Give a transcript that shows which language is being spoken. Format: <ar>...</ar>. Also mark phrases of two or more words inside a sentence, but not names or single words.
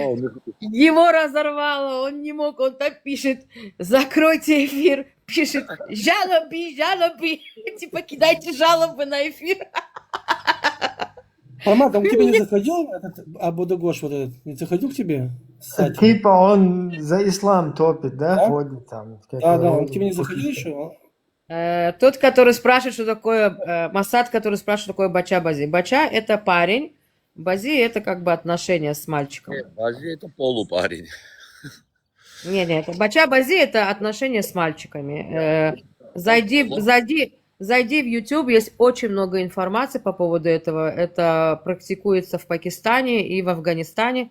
<ru>Его разорвало, он не мог, он так пишет, закройте эфир, пишет, жалобы, типа кидайте жалобы на эфир. Формат, он к тебе не заходил, этот Абудагош вот этот? Не заходил к тебе? Кстати. Типа он за ислам топит, да, Да? ходит там. Да, он к тебе не заходил еще? Тот, который спрашивает, что такое Масад, который спрашивает, что такое бача-бази. Бача – это парень, бази – это как бы отношения с мальчиком. Бази это полупарень. Не, это бача-бази – это отношения с мальчиками. Зайди в YouTube, есть очень много информации по поводу этого. Это практикуется в Пакистане и в Афганистане.</ru>